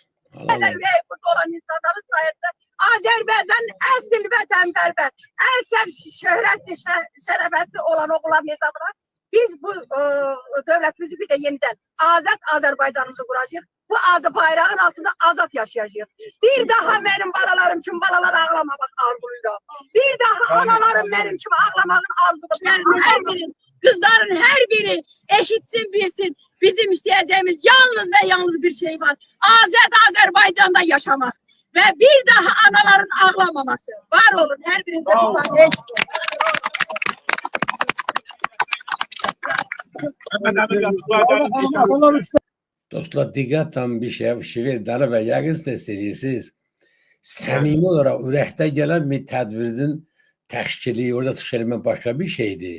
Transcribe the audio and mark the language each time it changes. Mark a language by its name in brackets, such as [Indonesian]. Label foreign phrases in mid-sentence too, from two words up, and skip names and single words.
[Azerbaijani] Ürəyi burada olan insanların sayesinde Azərbaycanın əsl vətənpərvər, əsl şöhrətli, şərəfətli olan oğulların hesabına biz bu dövlətimizi bir de yeniden azad Azərbaycanımızı quracağıq. Bu azı bayrağın altında azad yaşayacağıq. [Turkish] Bir daha benim balalarım için balalar ağlamamak arzuluyla. Bir daha analarım benim için ağlamağın arzuluyla. Her biri, kızların her biri eşitsin bilsin. Bizim isteyeceğimiz yalnız ve yalnız bir şey var. Azad Azerbaycan'da yaşamak. Ve bir daha anaların ağlamaması. Var olun her birinde. [Azerbaijani] Dostlar, diqqətlə bir şey şiver dara və yəqin istəyirsiniz. Səmimi olaraq ürəkdə gələn bir tədbirin təşkili, orada çıxış eləmək başqa bir şeydir.